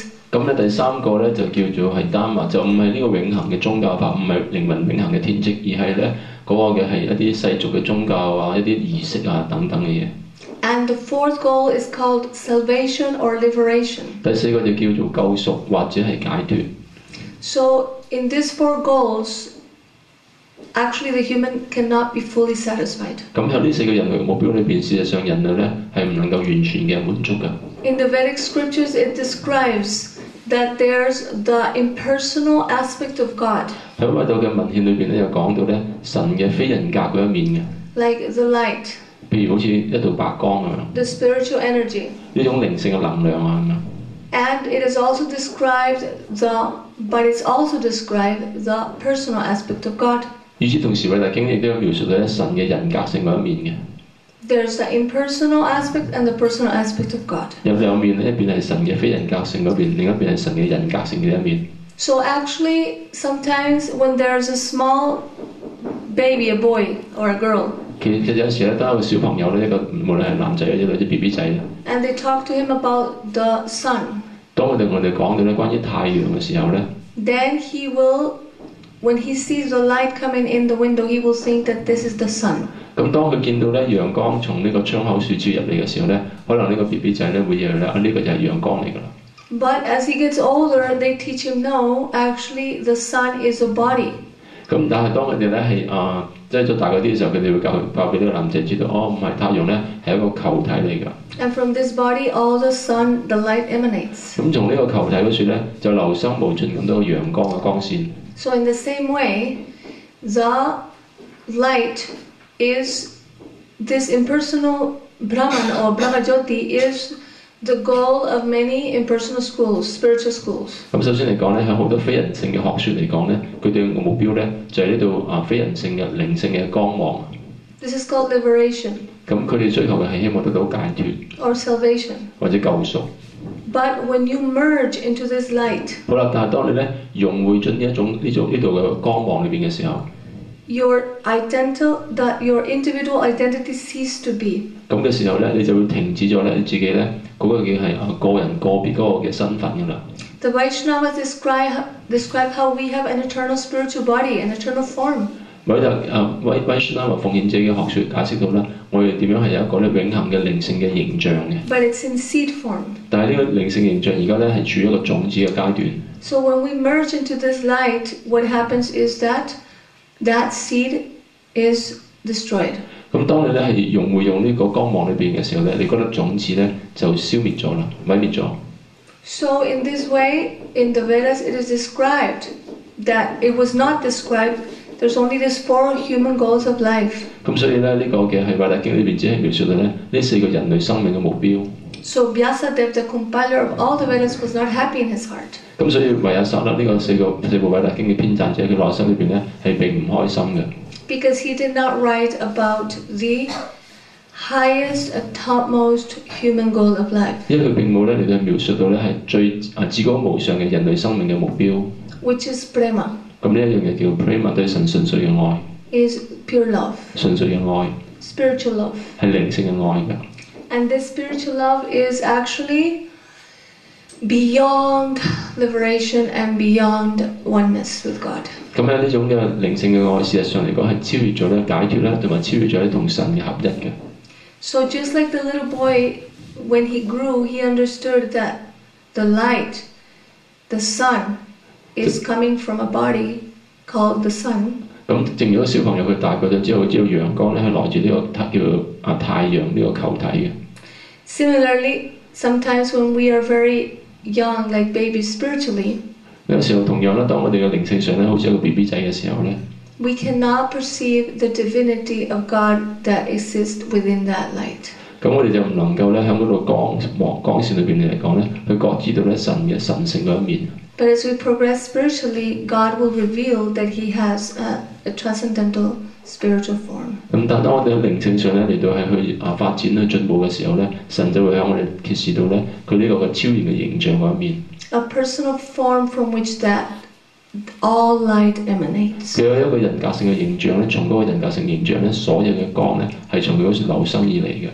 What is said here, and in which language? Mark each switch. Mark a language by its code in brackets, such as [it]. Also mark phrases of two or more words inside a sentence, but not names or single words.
[yue] 咁咧第三個咧就叫做係 dharma， 就唔係呢個永恆嘅宗教法，唔係靈魂永恆嘅天職，而係咧嗰個嘅係一啲世俗嘅宗教啊、一啲儀式啊等等嘅嘢。 [en] And the fourth goal is called salvation or liberation. [yue] 第四個就叫做救贖或者係解脫。 [en] So in these four goals, actually the human cannot be fully satisfied. [yue] 咁喺呢四個人類目標裏邊，事實上人類咧係唔能夠完全嘅滿足嘅。 [en] In the Vedic scriptures, it describes that there's the impersonal aspect of God. [yue] 喺維道嘅文獻裏邊咧，有講到咧神嘅非人格嗰一面嘅。 [en] Like the light, [yue] 譬如好似一道白光咁樣， [en] the spiritual energy. [yue] 呢種靈性嘅能量啊咁樣。 [en] And it is also described but it's also described the personal aspect of God. [yue] 與此同時，維達經亦都有描述到咧神嘅人格性嗰一面嘅。 [en] There's the impersonal aspect and the personal aspect of God. [yue] 有兩面，一邊係神嘅非人格性嗰邊，另一邊係神嘅人格性嘅一面。 [en] So actually, sometimes when there's a small baby, a boy or a girl, [yue] 其實有時咧，當一個小朋友咧，一個無論係男仔或者女仔 BB 仔咧， [en] and they talk to him about the sun, [yue] 當我哋講到咧關於太陽嘅時候咧， [en] then he will, when he sees the light coming in the window, he will think that this is the sun. [yue] 咁當佢見到咧陽光從呢個窗口處照入嚟嘅時候咧，可能呢個 BB 仔咧會以為咧呢個就係陽光嚟㗎啦。 [en] But as he gets older, they teach him no, actually the sun is a body. [yue] 咁但係當佢哋咧係即係再大嗰啲嘅時候，佢哋會教俾呢個男仔知道，唔係太陽咧係一個球體嚟㗎。 [en] And from this body, all the sun, the light emanates. [yue] 咁從呢個球體嗰處咧，就流生無盡咁多陽光嘅光線。 [en] So in the same way, the light is this impersonal Brahman or Brahmajyoti is the goal of many impersonal schools, spiritual schools. [yue] 咁首先嚟講咧，喺好多非人性嘅學説嚟講咧，佢哋嘅目標咧就係呢度非人性嘅靈性嘅光芒。 [en] This is called liberation. [yue] 咁佢哋追求嘅係希望得到解脫 [en] or salvation. [yue] 或者救贖。 [en] But when you merge into this light, [yue] 好啦，但係當你咧融匯進呢度嘅光芒裏邊嘅時候， [en] your individual identity cease to be. [yue] 咁嘅時候咧，你就會停止咗咧你自己咧嗰個嘅係個人個別嗰個嘅身份㗎啦。 [en] The Vaishnavas describe how we have an eternal spiritual body, an eternal form. [yue] Vaishnava 奉獻者嘅學説解釋到啦，我哋點樣係有一個咧永恆嘅靈性嘅形象嘅。 [en] But it's in seed form. [yue] 但係呢個靈性形象而家咧係處於一個種子嘅階段。 [en] So when we merge into this light, what happens is that seed is destroyed. [yue] 咁當你咧係用呢個光芒裏邊嘅時候咧，你嗰粒種子咧就消滅咗啦，毀滅咗。 [en] So in this way, in the Vedas, it is described that it was not described. There's only these four human goals of life. [yue] 咁所以咧呢個嘅係《韋達經》裏邊只係描述到咧呢四個人類生命嘅目標。 [en] So Vyasadeva, the compiler of all the Vedas, was not happy in his heart. [yue] 咁所以維亞薩啦呢個四部《韋達經》嘅編撰者，佢內心裏邊咧係並唔開心嘅。 [en] Because he did not write about the highest and topmost human goal of life. [yue] 因為佢並冇咧嚟到描述到咧係最至高無上嘅人類生命嘅目標。 [en] Which is prema. [yue] 咁呢一樣嘢叫 prema， 對神純粹嘅愛。 [en] Is pure love. [yue] 純粹嘅愛。 [en] Spiritual love. [yue] 係靈性嘅愛㗎。 [en] And this spiritual love is actually beyond liberation and beyond oneness with God. [yue] 咁咧呢種嘅靈性嘅愛，事實上嚟講係超越咗咧解脫啦，同埋超越咗咧同神嘅合一嘅。 [en] So just like the little boy, when he grew, he understood that the light, the sun, is coming from a body called the sun. [yue] 咁正如個小朋友佢大個咗之後，佢知道陽光咧係來自呢個叫做太陽呢個球體嘅。 [en] Similarly, sometimes when we are very young, like babies spiritually, [yue] 有時候同樣啦，當我哋嘅靈性上咧好似一個 BB 仔嘅時候咧， [en] we cannot perceive the divinity of God that exists within that light. [yue] 咁我哋就唔能夠咧喺嗰度光線裏邊嚟講咧，去覺知到咧神嘅神性嗰一面。 [en] But as we progress spiritually, God will reveal that He has a transcendental spiritual form. [yue] 咁但當我哋喺靈性上咧嚟到係去發展去進步嘅時候咧，神就會向我哋揭示到咧佢呢個嘅超然嘅形象嗰一面。 [en] A personal form from which that all light emanates. [yue] 佢有一個人格性嘅形象咧，從嗰個人格性形象咧，所有嘅光咧係從佢嗰處流生而嚟嘅。